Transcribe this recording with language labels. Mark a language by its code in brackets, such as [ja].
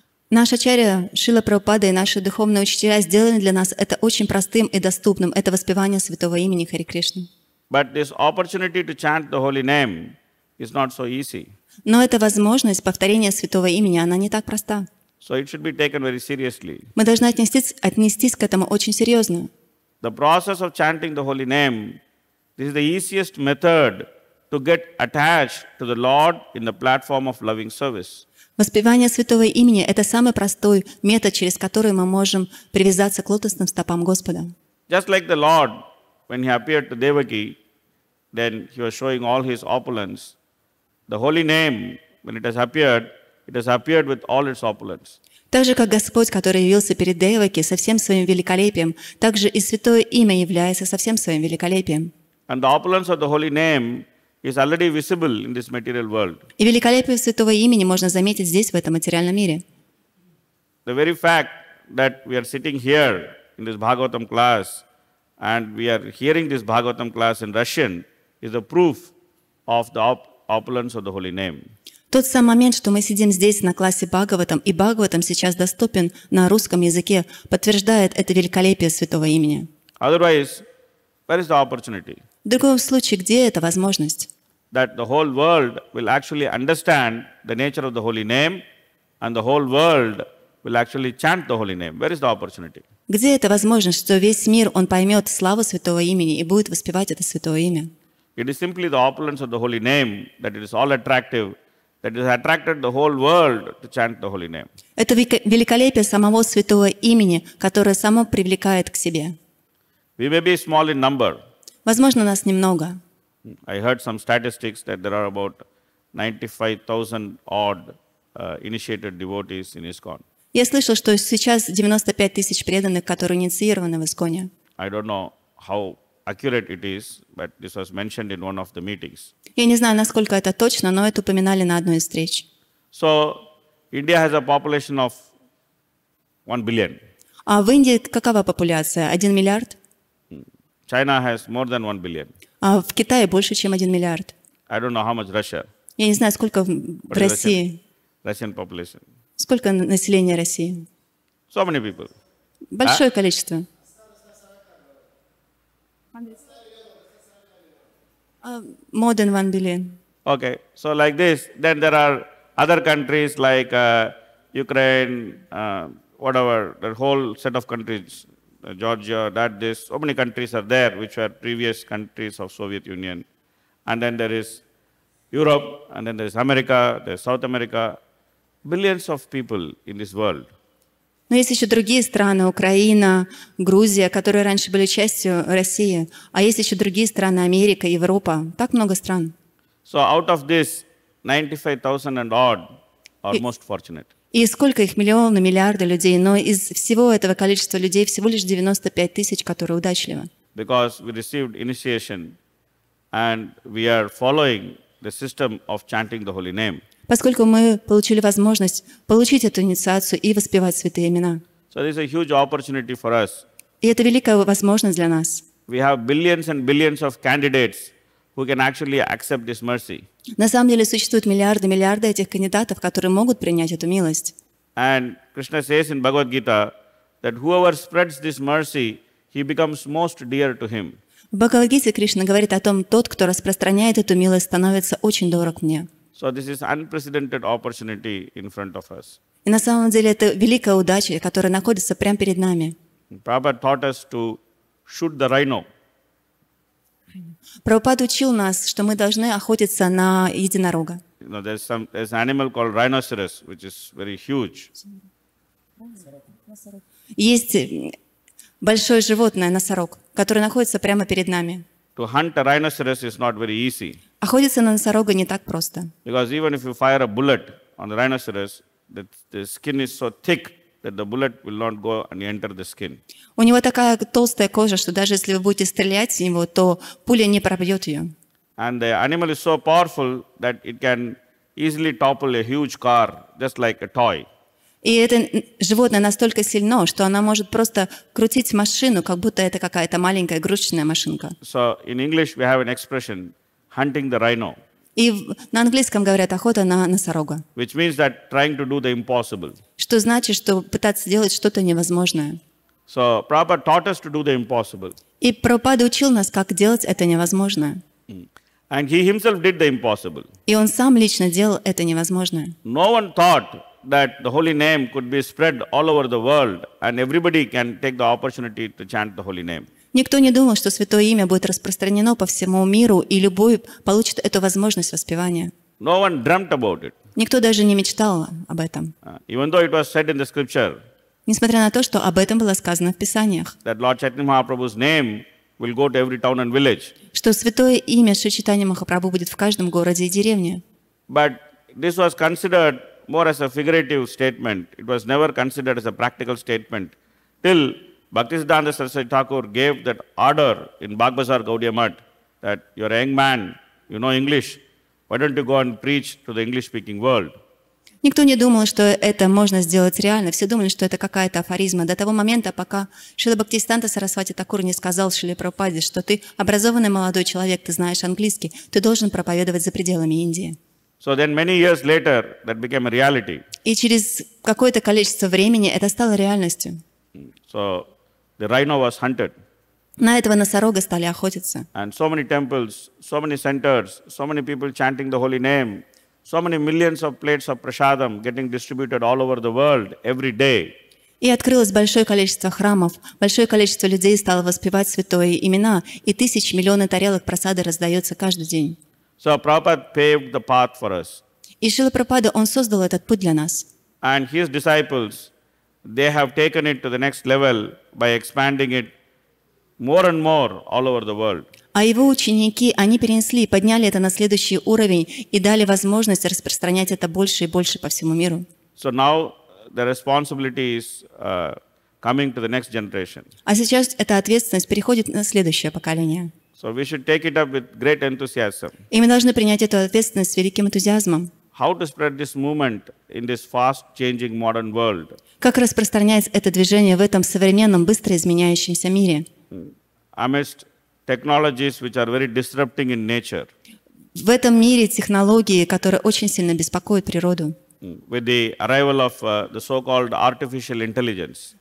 [ru] Наш Ачарья, Шрила Прабхупада и наши духовные учителя сделали для нас это очень простым и доступным. Это воспевание святого имени Хари Кришны. [en] But this opportunity to chant the holy name is not so easy. [ru] Но эта возможность повторения святого имени, она не так проста. [en] So it should be taken very seriously. [ru] Мы должны отнестись к этому очень серьезно. [en] The process of chanting the holy name, this is the easiest method to get attached to the Lord in the platform of loving service. [ru] Воспевание святого имени – это самый простой метод, через который мы можем привязаться к лотосным стопам Господа. [en] Just like the Lord, when he appeared to Devaki, then he was showing all his opulence. The holy name, when it has appeared with all its opulence. [ru] Так же, как Господь, который явился перед Деваки со всем своим великолепием, также и святое имя является со всем своим великолепием. [en] And the opulence of the holy name is already visible in this material world. [ru] И великолепие святого имени можно заметить здесь, в этом материальном мире. [en] The very fact that we are sitting here in this Bhagavatam class and we are hearing this Bhagavatam class in Russian is the proof of the opulence of the holy name. [ru] Тот самый момент, что мы сидим здесь на классе Бхагаватам, и Бхагаватам сейчас доступен на русском языке, подтверждает это великолепие святого имени. [en] Otherwise, where is the opportunity? [ru] В другом случае, где эта возможность? [en] That the whole world will actually understand the nature of the holy name and the whole world will actually chant the holy name. Where is the opportunity? [ru] Где это возможно, что весь мир, он поймет славу святого имени и будет воспевать это святое имя? [en] It is simply the opulence of the holy name, that it is all attractive, that it has attracted the whole world to chant the holy name. [ru] Это великолепие самого святого имени, которое само привлекает к себе. [en] We may be small in number. [ru] Возможно, нас немного. [en] I heard some statistics that there are about 95,000 odd initiated devotees in ISKCON. [ru] Я слышал, что сейчас 95 тысяч преданных, которые инициированы в Исконе. [en] I don't know how accurate it is, but this was mentioned in one of the meetings. [ru] Я не знаю, насколько это точно, но это упоминали на одной из встреч. [en] So, India has a population of 1 billion. [ru] А в Индии какова популяция? 1 миллиард? [en] China has more than 1 billion. [ru] А в Китае больше, чем 1 миллиард. [en] I don't know how much Russia. [ru] Я не знаю, сколько в России. [en] Russian population. [ru] Сколько населения России? [en] So many people. [ru] Большое количество. [en] More than 1 billion. Okay, so like this, then there are other countries like Ukraine, whatever, the whole set of countries, Georgia, this, so many countries are there which were previous countries of Soviet Union. And then there is Europe, and then there is America, there is South America, billions of people in this world. [ru] Но есть еще другие страны, Украина, Грузия, которые раньше были частью России. А есть еще другие страны, Америка, Европа. Так много стран. [en] So out of this, 95,000 and odd are most fortunate. [ru] И сколько их? Миллионы, миллиарды людей. Но из всего этого количества людей всего лишь 95 тысяч, которые удачливы. [en] Because we received initiation and we are following the system of chanting the holy name. [ru] Поскольку мы получили возможность получить эту инициацию и воспевать святые имена. [en] So there is a huge opportunity for us. [ru] И это великая возможность для нас. [en] We have billions and billions of candidates who can actually accept this mercy. [ru] На самом деле существуют миллиарды этих кандидатов, которые могут принять эту милость. [en] And Krishna says in Bhagavad Gita that whoever spreads this mercy, he becomes most dear to him. [ru] В Бхагавад-гите Кришна говорит о том, тот, кто распространяет эту милость, становится очень дорог мне. [en] So this is unprecedented opportunity in front of us. [ru] И на самом деле это великая удача, которая находится прямо перед нами. [en] Prabhupada taught us to shoot the rhino. [ru] Прабхупада учил нас, что мы должны охотиться на единорога. [en] There's an animal called rhinoceros, which is very huge. [ru] Есть большое животное, носорог, которое находится прямо перед нами. [en] To hunt a rhinoceros is not very easy. [ru] Охотиться на носорога не так просто. [en] Because even if you fire a bullet on the rhinoceros, the skin is so thick that the bullet will not go and enter the skin. [ru] У него такая толстая кожа, что даже если вы будете стрелять в него, то пуля не пробьет ее. [en] And the animal is so powerful that it can easily topple a huge car, just like a toy. [ru] И это животное настолько сильно, что она может просто крутить машину, как будто это какая-то маленькая игрушечная машинка. [en] So in English we have an expression, hunting the rhino. [ru] И на английском говорят охота на носорога. [en] Which means that trying to do the impossible. [ru] Что значит, что пытаться делать что-то невозможное. [en] So Prabhupada taught us to do the impossible. [ru] И Прабхупада учил нас, как делать это невозможное. [en] And he himself did the impossible. [ru] И он сам лично делал это невозможное. [en] No one thought that the holy name could be spread all over the world and everybody can take the opportunity to chant the holy name. [ru] Никто не думал, что святое имя будет распространено по всему миру, и любой получит эту возможность воспевания. [en] No one dreamt about it. [ru] Никто даже не мечтал об этом. [en] Even though it was said in the scripture. [ru] Несмотря на то, что об этом было сказано в Писаниях. [en] That Lord Chaitanya-Mahaprabhu's name will go to every town and village. [ru] Что святое имя Шри Чайтанья-Махапрабху будет в каждом городе и деревне. [en] But this was considered more as a figurative statement. It was never considered as a practical statement. Till Bhaktisiddhanta Saraswati Thakur gave that order in Bagbazar Gaudiya Math that you're a young man, you know English, why don't you go and preach to the English-speaking world? [ru] Никто не думал, что это можно сделать реально. Все думали, что это какая-то афоризма. До того момента, пока Шрила Бхактисиддханта Сарасвати Тхакур не сказал Шриле Прабхупаде, что ты образованный молодой человек, ты знаешь английский, ты должен проповедовать за пределами Индии. [en] So then many years later, that became a reality. [ru] И через какое-то количество времени это стало реальностью. [en] So the rhino was hunted. [ru] На этого носорога стали охотиться. [en] And so many temples, so many centers, so many people chanting the holy name. so many millions of plates of prasadam getting distributed all over the world every day. [ru] И открылось большое количество храмов, большое количество людей стало воспевать святые имена, и тысячи, миллионы тарелок прасады раздается каждый день. [en] So Prabhupada paved the path for us. [ru] И Шрила Прабхупада, он создал этот путь для нас. [en] And his disciples, they have taken it to the next level by expanding it more and more all over the world. [ru] А его ученики, они перенесли, подняли это на следующий уровень и дали возможность распространять это больше и больше по всему миру. [en] So now the responsibility is coming to the next generation. [ru] А сейчас эта ответственность переходит на следующее поколение. [en] So we should take it up with great enthusiasm. [ru] И мы должны принять эту ответственность с великим энтузиазмом. [en] How to spread this movement in this fast-changing modern world? [ru] Как распространять это движение в этом современном, быстро изменяющемся мире? [en] Amidst technologies which are very disrupting in nature. [ru] В этом мире технологии, которые очень сильно беспокоят природу. [en] With the arrival of the so-called artificial intelligence.